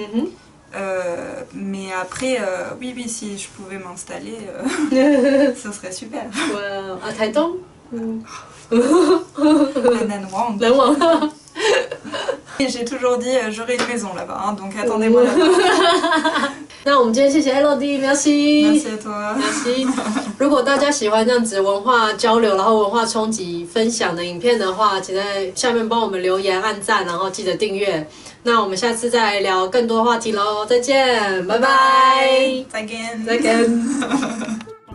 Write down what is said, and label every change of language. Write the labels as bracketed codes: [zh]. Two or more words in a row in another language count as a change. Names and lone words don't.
[fr] Mais après, oui, si je pouvais m'installer, ça serait super. Wow. À Taitung? À Nanwang. J'ai toujours dit j'aurai une maison là-bas, hein, donc attendez-moi là-bas。 [zh] 那我们今天谢谢 Elodie，merci，谢谢 toi， [fr] merci。 [zh] 如果大家喜欢这样子文化交流，然后文化冲击分享的影片的话，请在下面帮我们留言、按赞，然后记得订阅。那我们下次再聊更多话题喽，再见，拜拜，再见，再见。